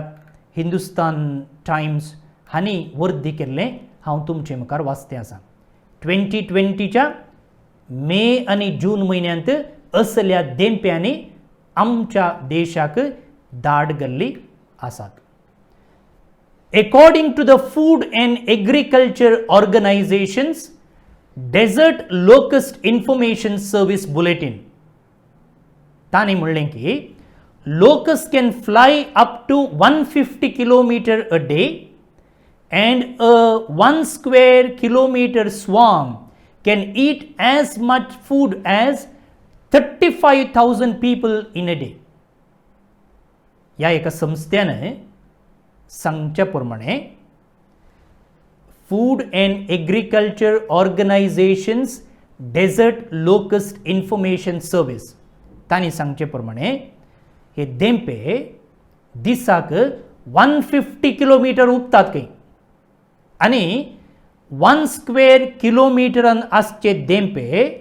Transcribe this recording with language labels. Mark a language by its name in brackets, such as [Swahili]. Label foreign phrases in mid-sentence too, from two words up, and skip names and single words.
[Konkani] हिंदुस्तान टायम्स हांणी वर्दी केल्लें हांव तुमचे मुखार वाचतें आसा 2020च्या मे आनी जून म्हयन्यांत असल्या देंप्यांनी आमच्या देशाक दाड घाल्ली आसात [English] According to the Food and Agriculture Organization's Desert Locust Information Service Bulletin, [Konkani] तांणी म्हणलें की [English] locust can fly up to 150 km a day and a 1 square kilometer swarm can eat as much food as 35,000 people in a day. [Konkani] या एका संस्थेने सांगच्या प्रमाणे फूड अँड एग्रीकल्चर ऑर्गनायझेशन्स डेझर्ट लोकस्ट इन्फॉर्मेशन सर्वीस तांणी सांगचे प्रमाणे हे देंपे दिसाक 150 किलोमीटर उपतात खंय आनी 1 स्क्वेअर किलोमिटरान आसचे देंपे